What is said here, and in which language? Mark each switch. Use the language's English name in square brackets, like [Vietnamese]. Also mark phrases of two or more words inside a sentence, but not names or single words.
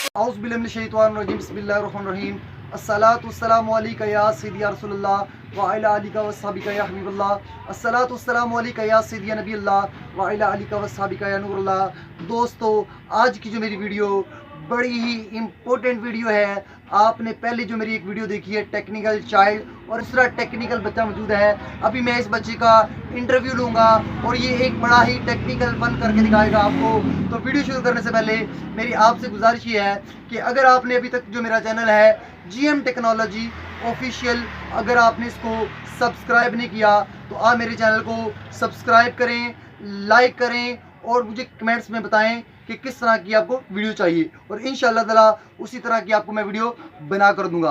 [Arabic] أعوذ بالله من الشيطان الرجيم بسم الله الرحمن الرحيم الصلاة والسلام عليك يا سيدي يا رسول الله وعلى آلك وأصحابك يا حبيب الله الصلاة والسلام عليك يا سيدي يا نبي الله وعلى آلك وأصحابك يا نور الله. [Urdu] دوستوں، آج کی جو میری ویڈیو بڑی ہی [English] important video [Urdu] है। آپ نے پہلے جو میری ایک ویڈیو دیکھی ہے [English] technical child [Urdu] اور دوسرا ٹیکنیکل بچہ موجود ہے. ابھی میں اس بچے کا انٹرویو لوں گا اور یہ ایک بڑا ہی [English] technical fun [Urdu] کرکے دکھائے گا آپ کو. تو ویڈیو شروع کرنے سے پہلے میری آپ سے گزارش یہ ہے کہ اگر آپ نے ابھی تک جو میرا چینل ہے GM ٹیکنالوجی آفیشل، اگر آپ نے اس کو سبسکرائب نہیں کیا تو آپ میرے چینل کو سبسکرائب کریں، لائک کریں اور مجھے کمنٹس میں بتائیں کہ کس طرح کی آپ کو ویڈیو چاہیے اور [Arabic] إن شاء الله تعالى [Urdu] اسی طرح کی آپ کو میں ویڈیو بنا کر دوں گا.